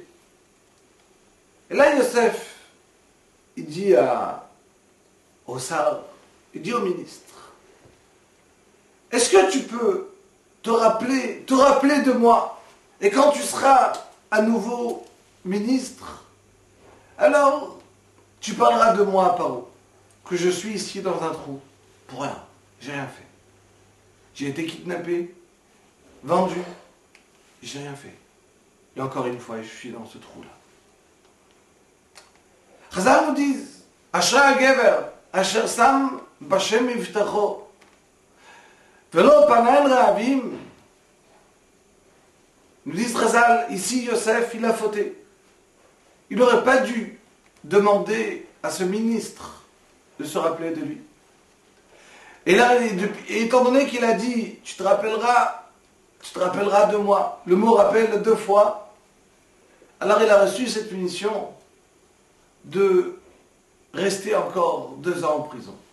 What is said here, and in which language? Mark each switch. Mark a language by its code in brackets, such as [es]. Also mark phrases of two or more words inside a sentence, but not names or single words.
[fr] Et là, Yosef, il dit au Sar, il dit au ministre, est-ce que tu peux te rappeler de moi, et quand tu seras à nouveau ministre, alors tu parleras de moi à Paro, que je suis ici dans un trou, pour rien, j'ai rien fait. J'ai été kidnappé, vendu, j'ai rien fait. Et encore une fois, je suis dans ce trou-là. Chazal nous disent, [he] אשר הגבר אשר שם בשם מבטחו ולא פנה אל רהבים. [fr] Nous disent Chazal, ici Yosef, il a fauté. Il n'aurait pas dû demander à ce ministre de se rappeler de lui. Et là, étant donné qu'il a dit, tu te rappelleras de moi, le mot rappelle 2 fois, alors il a reçu cette punition de rester encore 2 ans en prison.